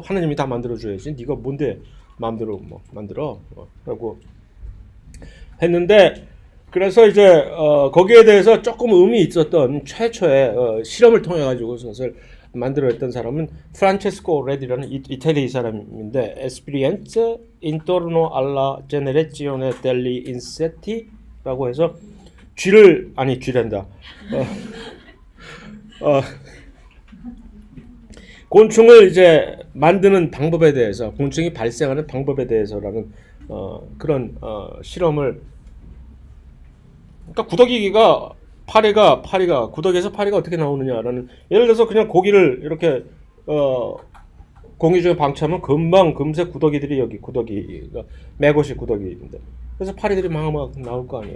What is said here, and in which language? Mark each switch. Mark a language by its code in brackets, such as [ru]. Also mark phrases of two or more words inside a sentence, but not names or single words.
[ko] 하나님이 다 만들어줘야지. 네가 뭔데 마음대로 뭐 만들어? 라고 했는데, 그래서 이제 거기에 대해서 조금 의미 있었던 최초의 실험을 통해 가지고 그것을 만들어냈던 사람은 프란체스코 레디라는 이태리 사람인데, [it] Esperienze intorno alla generazione degli insetti라고 [ko] 해서 쥐란다. 곤충을 이제 만드는 방법에 대해서, 곤충이 발생하는 방법에 대해서라는 그런 실험을. 그러니까 구더기가 파리가 구더기에서 파리가 어떻게 나오느냐라는, 예를 들어서 그냥 고기를 이렇게 공기 중에 방치하면 금세 구더기들이 여기 구더기가 매것이 구더기인데, 그래서 파리들이 막 나올 거 아니에요.